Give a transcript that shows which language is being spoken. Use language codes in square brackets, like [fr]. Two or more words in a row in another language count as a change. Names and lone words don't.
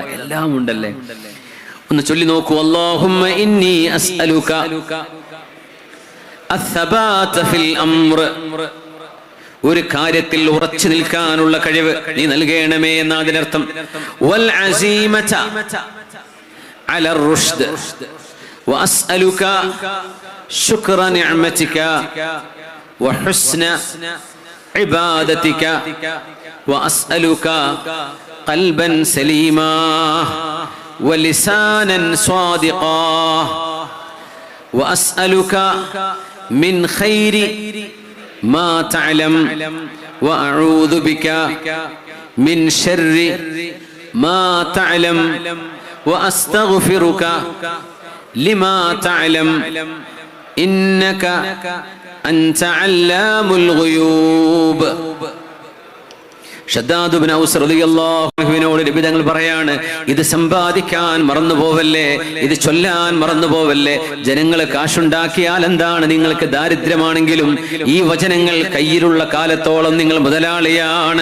[ml] എല്ലാം ഉണ്ടല്ലേ. ഒന്ന് ചൊല്ലി നോക്കൂ. [ar] اللهم إني أسألك الثبات في الأمر, [ml] ഒരു കാര്യത്തിൽ ഉറച്ചു നിൽക്കാനുള്ള കഴിവ് നീ നൽകണമേ എന്നതിനർത്ഥം. [ar] والعزيمة, على الرشد وأسألك شكر نعمتك وحسن عبادتك وأسألك قلبا سليما ولسانا صادقا وأسألك من خير ما تعلم وأعوذ بك من شر ما تعلم وأستغفرك لما تعلم إنك أنت علام الغيوب. [ml] ഷദ്ദാദ് ഇബ്നു ഔസ് [ar] رضي الله عنه [ml] നബി തങ്ങൾ പറയാണ്, ഇത് സമ്പാദിക്കാൻ മറന്നു പോവല്ലേ, ഇത് ചൊല്ലാൻ മറന്നു പോവല്ലേ. ജനങ്ങൾ കാശുണ്ടാക്കിയാൽ എന്താണ്, നിങ്ങൾക്ക് ദാരിദ്ര്യമാണെങ്കിലും ഈ വചനങ്ങൾ കയ്യിലുള്ള കാലത്തോളം നിങ്ങൾ മുതലാളിയാണ്.